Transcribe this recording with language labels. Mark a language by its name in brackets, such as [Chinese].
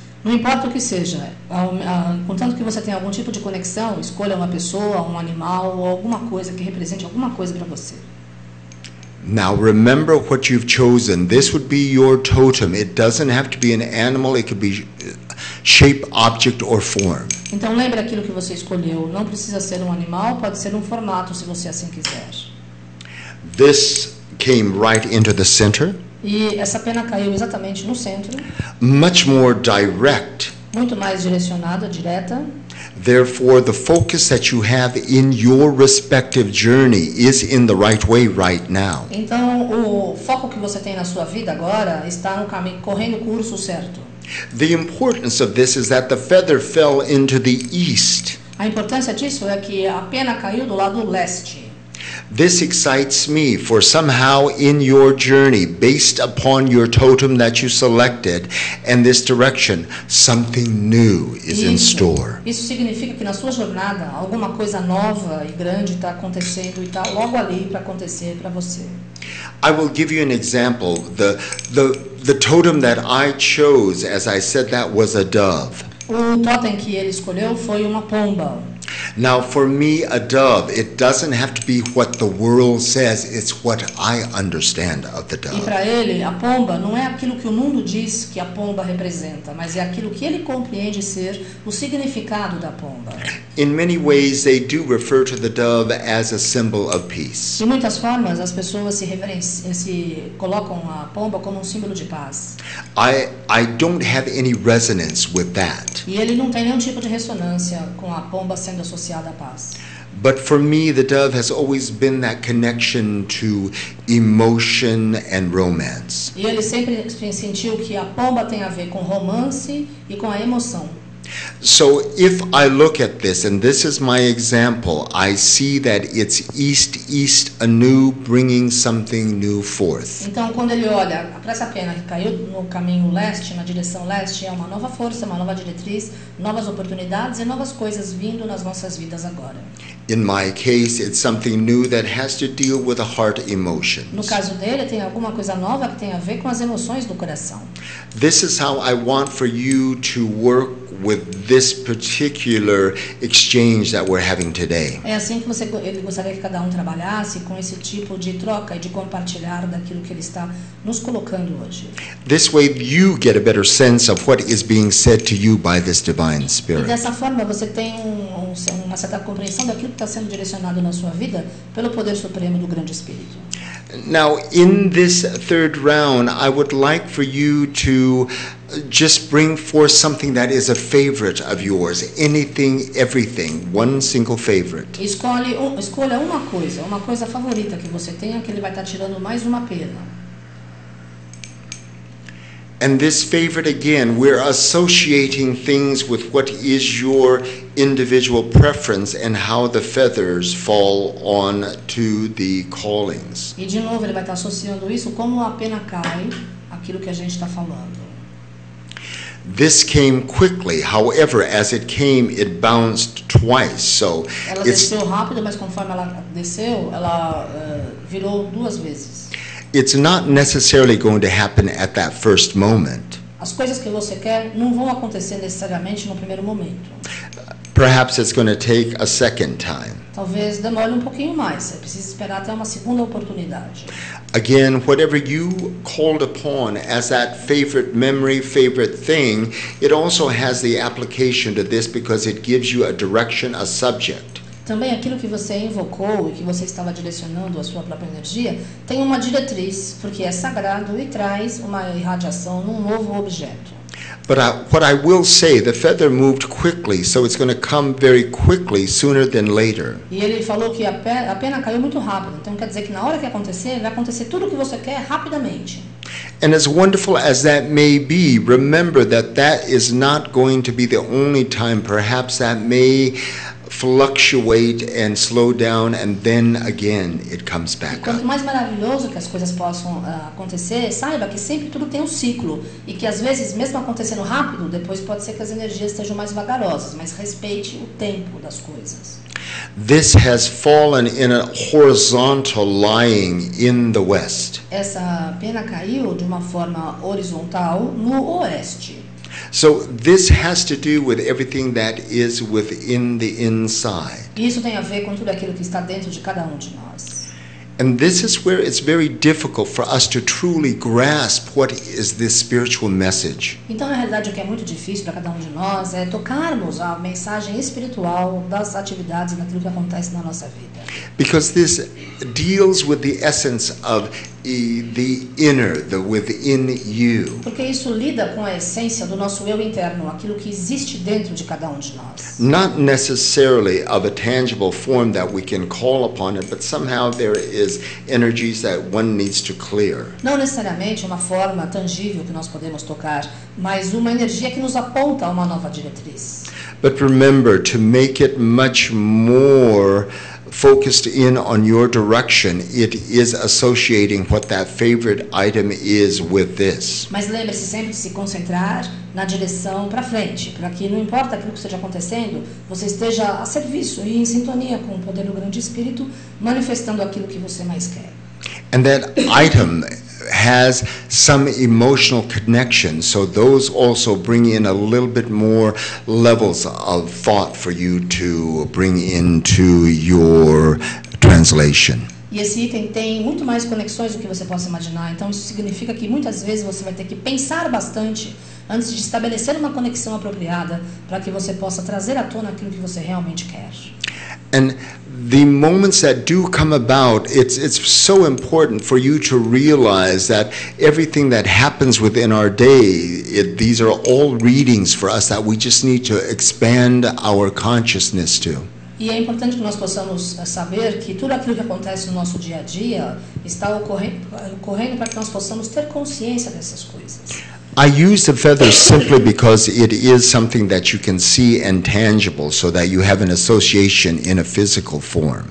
[Portuguese] Não importa o que seja, contanto que você tenha algum tipo de conexão, escolha uma pessoa, um animal, ou alguma coisa que represente alguma coisa para você. [English] Now remember what you've chosen. This would be your totem. It doesn't have to be an animal. It could be shape, object, or form. [Portuguese] Então lembre aquilo que você escolheu. Não precisa ser um animal, pode ser um formato, se você assim quiser. [English] This came right into the center, [Portuguese] E essa pena caiu exatamente no centro, [English] much more direct. [Portuguese] muito mais direcionada, direta. [English] Therefore, the focus that you have in your respective journey is in the right way right now. [Portuguese] Então, o foco que você tem na sua vida agora está no caminho, correndo o curso certo. [English] The importance of this is that the feather fell into the east. [Portuguese] A importância disso é que a pena caiu do lado leste. [English] This excites me, for somehow in your journey, based upon your totem that you selected and this direction, something new is in store. [Portuguese] Isso significa que na sua jornada alguma coisa nova e grande está acontecendo e está logo ali para acontecer para você. [English] I will give you an example. The totem that I chose, as I said, that was a dove. [Portuguese] O totem que ele escolheu foi uma pomba. [English] Now, for me, a dove, it doesn't have to be what the world says, it's what I understand of the [Portuguese] E [English] dove. [Portuguese] para ele, a pomba não é aquilo que o mundo diz que a pomba representa, mas é aquilo que ele compreende ser o significado da pomba. [English] In many ways, they do refer to the dove as a symbol of peace. [Portuguese] De muitas formas, as pessoas se colocam a pomba como um símbolo de paz. [English] I don't have any resonance with that. [Portuguese] E ele não tem nenhum tipo de ressonância com a pomba sendo associada à paz. [English] But for me, the dove has always been that connection to emotion and romance. [Portuguese] E ele sempre sentiu que a pomba tem a ver com romance e com a emoção. [English] So if I look at this, and this is my example, I see that it's east anew, bringing something new forth. [Portuguese] Então, quando ele olha para essa pena que caiu no caminho leste, na direção leste, é uma nova força, uma nova diretriz, novas oportunidades e novas coisas vindo nas nossas vidas agora. [English] In my case, it's something new that has to deal with the heart emotions. [Portuguese] No caso dele, tem alguma coisa nova que tem a ver com as emoções do coração. [English] This is how I want for you to work with this particular exchange that we're having today. [Portuguese] É assim que ele gostaria que cada um trabalhasse com esse tipo de troca e de compartilhar daquilo que ele está nos colocando hoje. [English] This way you get a better sense of what is being said to you by this divine [Portuguese] E [English] spirit. [Portuguese] dessa forma você tem uma certa compreensão daquilo que está sendo direcionado na sua vida pelo poder supremo do grande Espírito. [English] Now, in this third round, I would like for you to just bring forth something that is a favorite of yours. Anything, everything, one single favorite. [Portuguese] Escolha uma coisa favorita que você tenha, que ele vai estar tirando mais uma pena. [English] And this favorite, again, we're associating things with what is your individual preference and how the feathers fall on to the callings. [Portuguese] E de novo ele vai estar associando isso como a pena cai, aquilo que a gente está falando. [English] This came quickly, however, as it came, it bounced twice. So [Portuguese] Ela [English] it's [Portuguese] desceu rápido, mas conforme ela desceu, ela virou duas vezes. [English] it's not necessarily going to happen at that first moment. [Portuguese] As coisas que você quer não vão acontecer necessariamente no primeiro momento. [English] Perhaps it's going to take a second time. [Portuguese] Talvez demore um pouquinho mais. Você precisa esperar até uma segunda oportunidade. [English] Again, whatever you called upon as that favorite memory, favorite thing, it also has the application to this because it gives you a direction, a subject. [Portuguese] Também aquilo que você invocou e que você estava direcionando a sua própria energia tem uma diretriz, porque é sagrado e traz uma irradiação num novo objeto. [English] But what I will say, the feather moved quickly, so it's going to come very quickly, sooner than later. [Portuguese] E ele falou que a pena caiu muito rápido, então quer dizer que na hora que acontecer, vai acontecer tudo o que você quer rapidamente. [English] And as wonderful as that may be, remember that that is not going to be the only time. Perhaps that may fluctuate and slow down, and then again it comes [Portuguese] E [English] back [Portuguese] quanto [English] up. [Portuguese] mais maravilhoso que as coisas possam acontecer, saiba que sempre tudo tem um ciclo e que às vezes, mesmo acontecendo rápido, depois pode ser que as energias estejam mais vagarosas, mas respeite o tempo das coisas. [English] This has fallen in a horizontal lying in the west. [Portuguese] Essa pena caiu de uma forma horizontal no oeste. [English] So this has to do with everything that is within the inside. [Portuguese] E isso tem a ver com tudo aquilo que está dentro de cada um de nós. [English] And this is where it's very difficult for us to truly grasp what is this spiritual message. [Portuguese] Então, na realidade, o que é muito difícil para cada um de nós é tocarmos a mensagem espiritual das atividades e daquilo que acontece na nossa vida. [English] Because this deals with the essence of the inner, the within you. [Portuguese] Porque isso lida com a essência do nosso eu interno, aquilo que existe dentro de cada um de nós. [English] Not necessarily of a tangible form that we can call upon it, but somehow there is energies that one needs to clear. [Portuguese] Não necessariamente uma forma tangível que nós podemos tocar, mas uma energia que nos aponta a uma nova diretriz. [English] But remember, to make it much more focused in on your direction, it is associating what that favorite item is with this. [Portuguese] Mas lembre-se sempre de se concentrar na direção para frente, para que não importa aquilo que esteja acontecendo, você esteja a serviço e em sintonia com o poder do grande espírito, manifestando aquilo que você mais quer. [English] And that item has some emotional connection, so those also bring in a little bit more levels of thought for you to bring into your translation. [Portuguese] E esse item tem muito mais conexões do que você possa imaginar, então isso significa que muitas vezes você vai ter que pensar bastante antes de estabelecer uma conexão apropriada para que você possa trazer à tona aquilo que você realmente quer. [English] And the moments that do come about, it's so important for you to realize that everything that happens within our day, these are all readings for us that we just need to expand our consciousness to. [Portuguese] E é importante que nós possamos saber que tudo aquilo que acontece no nosso dia a dia está ocorrendo para que nós possamos ter consciência dessas coisas. [English] I use the feather simply because it is something that you can see and tangible, so that you have an association in a physical form.